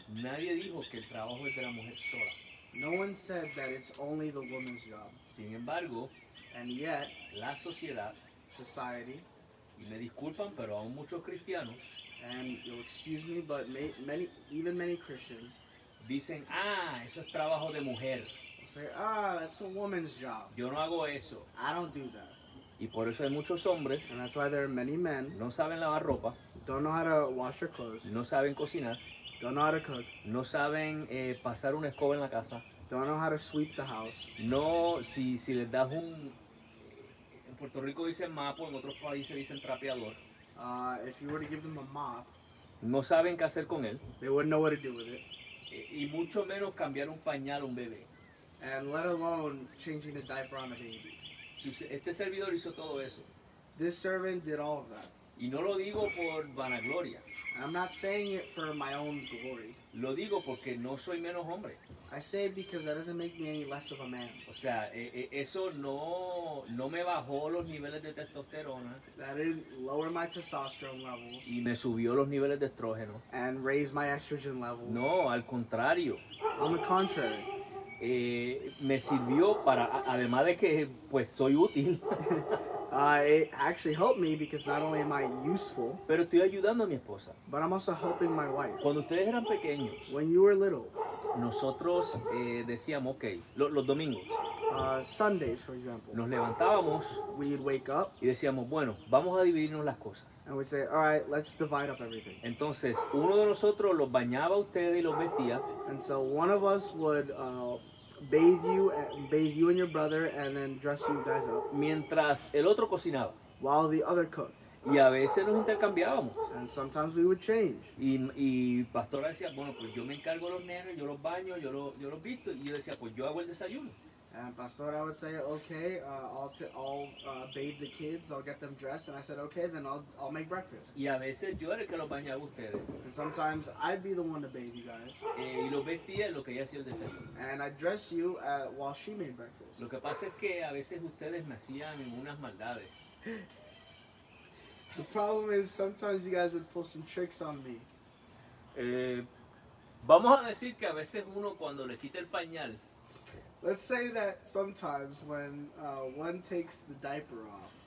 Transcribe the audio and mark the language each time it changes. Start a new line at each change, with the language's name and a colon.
Spanish: Nadie dijo que el trabajo es de la mujer sola.
English: No one said that it's only the woman's job.
Spanish: Sin embargo,
English: And yet,
Spanish: la sociedad,
English: society,
Spanish: y me disculpan, pero aún muchos cristianos
English: and you'll excuse me, but many Christians
Spanish: dicen, eso es trabajo de mujer.
English: say, that's a woman's job.
Spanish: Yo no hago eso.
English: I don't do that.
Spanish: Y por eso hay muchos hombres
English: And that's why there are many men
Spanish: no saben lavar ropa,
English: don't know how to wash their clothes,
Spanish: no saben cocinar,
English: don't know how to cook,
Spanish: no saben pasar una escoba en la casa.
English: don't know how to sweep the house.
Spanish: No, si les das en Puerto Rico dicen mapo, en otros países dicen trapeador.
English: If you were to give them a mop,
Spanish: No saben qué hacer con él.
English: they wouldn't know what to do with it.
Spanish: Y mucho menos cambiar un pañal a un bebé.
English: And let alone changing the diaper on a baby.
Spanish: Este servidor hizo todo eso.
English: This servant did all of that.
Spanish: Y no lo digo por vanagloria.
English: And I'm not saying it for my own glory.
Spanish: Lo digo porque no soy menos hombre.
English: I say it because that doesn't make me any less of a man.
Spanish: O sea, eso no me bajó los niveles de testosterona
English: That didn't lower my testosterone levels
Spanish: y me subió los niveles de estrógeno.
English: and raise my estrogen levels.
Spanish: No, al contrario.
English: On the contrary.
Spanish: Me sirvió para, además de que pues soy útil,
English: It actually helped me because not only am I useful,
Spanish: pero estoy ayudando a mi esposa.
English: but I'm also helping my wife.
Spanish: Cuando ustedes eran pequeños,
English: When you were little,
Spanish: nosotros decíamos, ok, los domingos,
English: Sundays, for example,
Spanish: nos levantábamos
English: we'd wake up
Spanish: y decíamos, bueno, vamos a dividirnos las cosas.
English: and we'd say, all right, let's divide up everything.
Spanish: Entonces, uno de nosotros los bañaba a ustedes y los vestía,
English: And so one of us would bathe you and your brother, and then dress you guys up,
Spanish: mientras el otro cocinaba.
English: while the other cooked.
Spanish: Y a veces nos intercambiábamos.
English: And sometimes we would change.
Spanish: Y Pastora decía, bueno, pues yo me encargo de los nenes, yo los baño, yo los visto. Y yo decía, pues yo hago el desayuno.
English: And Pastora would say, okay, I'll bathe the kids, I'll get them dressed, and I said, okay, then I'll make breakfast.
Spanish: Y a veces yo era el que los bañaba a ustedes.
English: And sometimes I'd be the one to bathe you guys,
Spanish: Y los vestía en lo que ella hacía el desayuno.
English: and I'd dress you while she made breakfast.
Spanish: Lo que pasa es que a veces ustedes me hacían unas maldades.
English: The problem is sometimes you guys would pull some tricks on me.
Spanish: Vamos a decir que a veces uno cuando le quita el pañal,
English: Let's say that sometimes when one takes the diaper off,